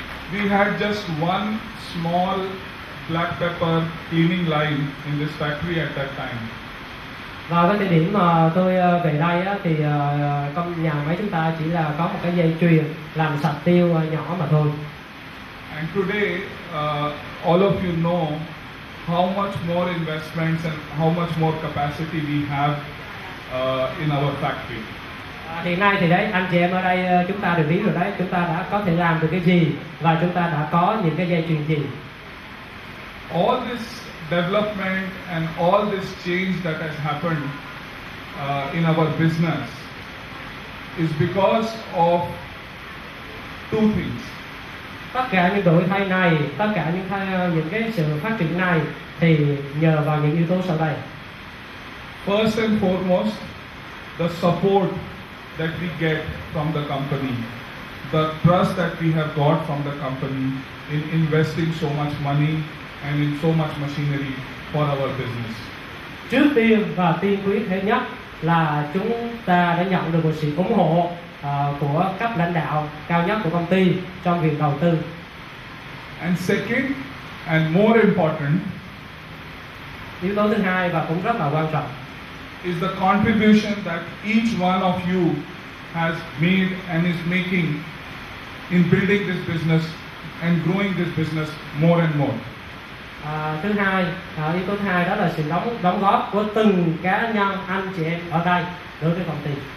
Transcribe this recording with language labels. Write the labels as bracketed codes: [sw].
[en] We had just one small black pepper cleaning line in this factory at that time. [vi] Vào cái thời điểm mà tôi về đây thì nhà máy chúng ta chỉ là có một cái dây chuyền làm sạch tiêu nhỏ mà thôi. [en] And today, all of you know how much more investments and how much more capacity we have in our factory. [vi] Hiện nay thì đấy, anh chị em ở đây chúng ta đều biết rồi đấy, chúng ta đã có thể làm được cái gì và chúng ta đã có những cái dây chuyền gì. [en] all this development and all this change that has happened in our business is because of two things. [vi] Tất cả những đổi thay này, tất cả những cái sự phát triển này thì nhờ vào những yếu tố sau đây. [en] First and foremost, the support that we get from the company, the trust that we have got from the company in investing so much money and in so much machinery for our business. [vi] Trước tiên và tiên quyết thế nhất là chúng ta đã nhận được một sự ủng hộ của cấp lãnh đạo cao nhất của công ty trong việc đầu tư. [en] And second and more important, [vi] yếu tố thứ hai và cũng rất là quan trọng, [en] is the contribution that each one of you has made and is making in building this business and growing this business more and more. [vi] Thứ hai, yếu tố thứ hai đó là sự đóng góp của từng cá nhân anh chị em ở đây đối với công ty.